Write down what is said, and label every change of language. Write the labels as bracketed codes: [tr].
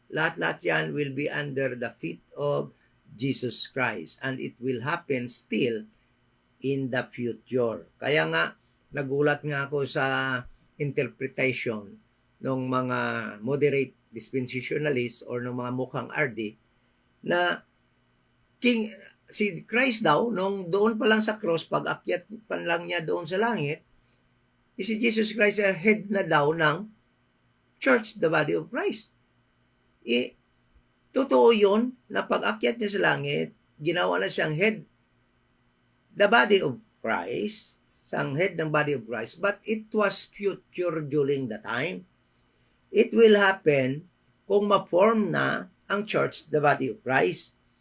[tl] Lahat-lahat yan [en] will be under the feet of Jesus Christ. And it will happen still in the future. [tl] Kaya nga, nagulat nga ako sa interpretation ng mga moderate dispensationalists or ng mga mukhang RD na si Christ daw, nung doon pa lang sa cross, pag-akyat pa lang niya doon sa langit, si Jesus Christ ay head na daw ng church, the body of Christ. totoo yun na pag-akyat niya sa langit, ginawa na siyang head, the body of Christ, sang head ng body of Christ, [en] but it was future during the time. It will happen [tl] kung ma-form na ang [en] church, the body of Christ.